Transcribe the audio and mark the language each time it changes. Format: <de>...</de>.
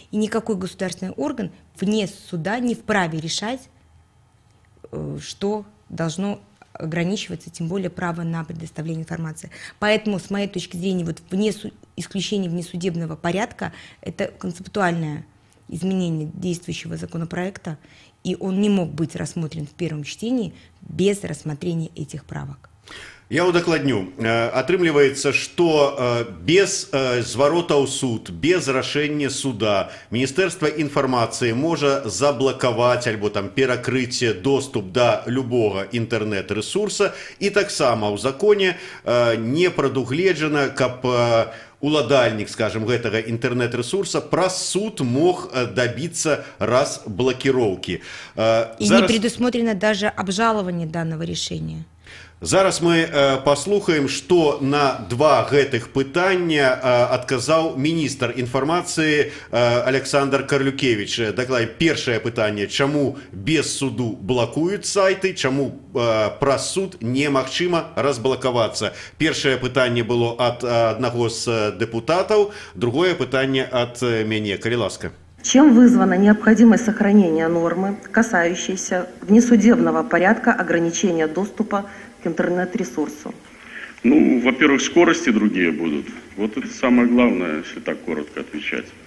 <ru>И никакой государственный орган вне суда не вправе решать, что должно ограничиваться, тем более право на предоставление информации. Поэтому, с моей точки зрения, исключение внесудебного порядка – это концептуальное изменение действующего законопроекта, и он не мог быть рассмотрен в первом чтении без рассмотрения этих правок.</ru> <be>Я удакладню. Атрымліваецца, што без зварота ў суд, без рашэння суда Міністэрства інфармацыі можа заблакаваць альбо перакрыць доступ да любога інтэрнэт-рэсурса, і таксама ў законе не прадугледжана, каб уладальнік, скажем, гэтага інтэрнэт-рэсурса праз суд</be> <ru>мог добиться разблокировки.</ru> <be>И не предусмотрено даже обжалование данного решения. Зараз мы паслухаем, што на два гэтых пытання адказаў міністр інфармацыі Александр Карлюкевич. Дакладней, першае пытанне, чаму без суду блакуюць сайты, чаму праз суд немагчыма разблакавацца. Першае пытанне было ад аднаго з дэпутатаў, другое пытанне ад мяне. Калі ласка.</be> <ru>Чем вызвана необходимость сохранения нормы, касающейся внесудебного порядка ограничения доступа к интернет-ресурсу? Ну, во-первых, скорости другие будут. Вот это самое главное, если так коротко отвечать.</ru>